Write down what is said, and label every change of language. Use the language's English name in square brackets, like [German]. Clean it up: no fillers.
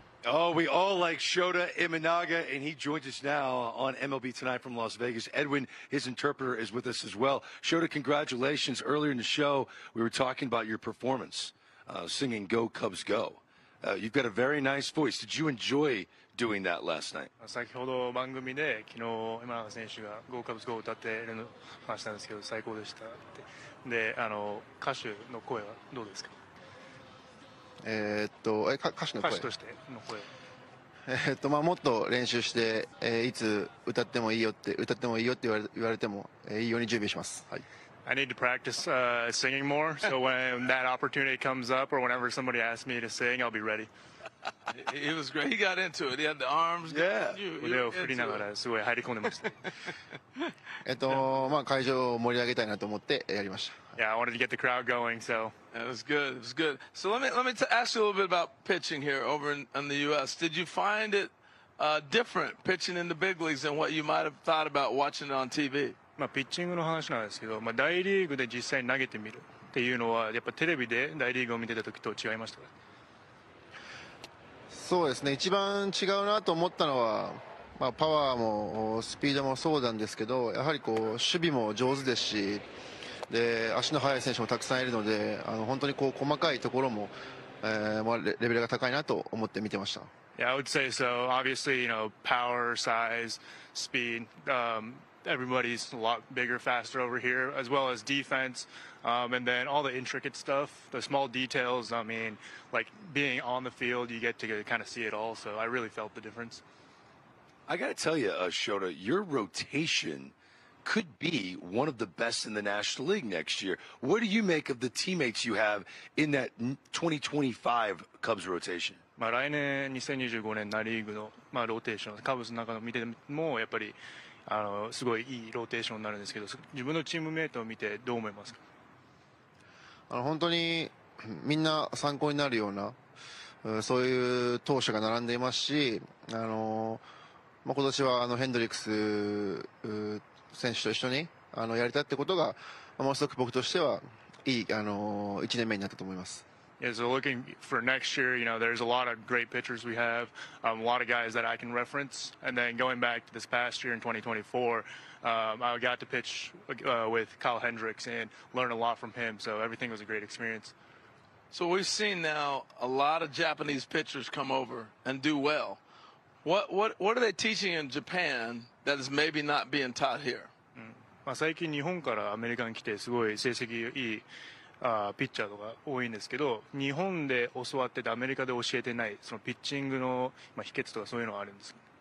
[English] Oh, we all like Shota Imanaga, and he joins us now on MLB Tonight from Las Vegas. Edwin, his interpreter, is with us as well. Shota, congratulations. Earlier in the show, we were talking about your performance, singing Go Cubs Go. You've got a very nice voice. Did you enjoy doing that last night? [Japanese] 先ほど番組で昨日今永選手が Go Cubs Go を歌ってるの話したんですけど最高でしたって。で、歌手の声はどうですか？歌手の声。歌手としての声。もっと練習して、いつ歌ってもいいよって言われてもいいように準備します。はい。 [English] I need to practice singing more, so when that opportunity comes up or whenever somebody asks me to sing, I'll be ready. He was great. He got into it. He had the arms. Yeah. [Japanese] 腕を振りながらすごい入り込んでました。会場を盛り上げたいなと思ってやりました。 [English] Yeah, I wanted to get the crowd going, so. It was good. It was good. So let me ask you a little bit about pitching here over in the U.S. Did you find it different pitching in the big leagues than what you might have thought about watching it on TV? [Japanese] ピッチングの話なんですけど、大リーグで実際に投げてみるっていうのはやっぱテレビで大リーグを見てた時と違いましたか？そうですね、一番違うなと思ったのは、パワーもスピードもそうなんですけど、やはり守備も上手ですし、で足の速い選手もたくさんいるので、本当に細かいところも、レベルが高いなと思って見てました。 [English] Yeah, I would say so. Obviously, power, size, speed. Everybody's a lot bigger, faster over here, as well as defense. And then all the intricate stuff, the small details. I mean, like being on the field, you get to kind of see it all. So I really felt the difference. I got to tell you, Shota, your rotation could be one of the best in the National League next year. What do you make of the teammates you have in that 2025 Cubs rotation? [Japanese] 来年2025年ナ・リーグのローテーション、カブスの中の見てもやっぱりすごいいいローテーションになるんですけど、自分のチームメイトを見てどう思いますか？本当にみんな参考になるようなそういう投手が並んでいますし、今年はヘンドリックス選手と一緒にやれたってことがものすごく僕としてはいい1年目になったと思います。 [English] Yeah, so looking for next year, there's a lot of great pitchers we have, a lot of guys that I can reference. And then going back to this past year in 2024, I got to pitch with Kyle Hendricks and learn a lot from him. So everything was a great experience. So we've seen now a lot of Japanese pitchers come over and do well. What are they teaching in Japan that is maybe not being taught here? [Japanese] 最近日本からアメリカに来てすごい成績いいピッチャーとか多いんですけど、日本で教わっててアメリカで教えてないそのピッチングの秘訣とかそういうのはあるんですか？